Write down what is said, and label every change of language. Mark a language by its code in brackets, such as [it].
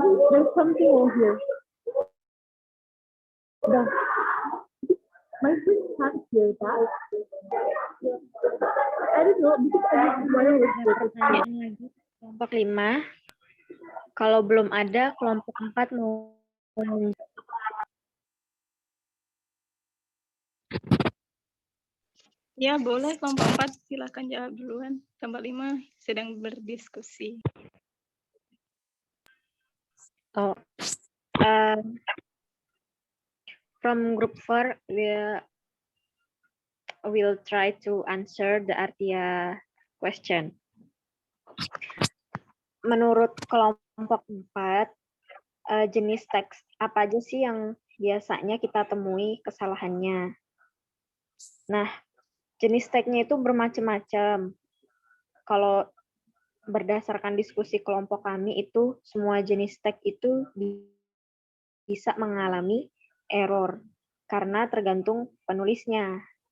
[en] There's something over here. My friend can't hear that. I don't know because [id] pertanyaan lagi. Kelompok 5. Kalau belum ada, kelompok 4 mau ya boleh kelompok 4 silakan jawab duluan. Kelompok 5 sedang berdiskusi. [en] From group 4, we'll try to answer the Artia question. [id] Menurut kelompok 4, jenis teks apa aja sih yang biasanya kita temui kesalahannya? Nah, jenis teksnya itu bermacam-macam. Kalau berdasarkan diskusi kelompok kami itu, semua jenis teks itu bisa mengalami error karena tergantung penulisnya.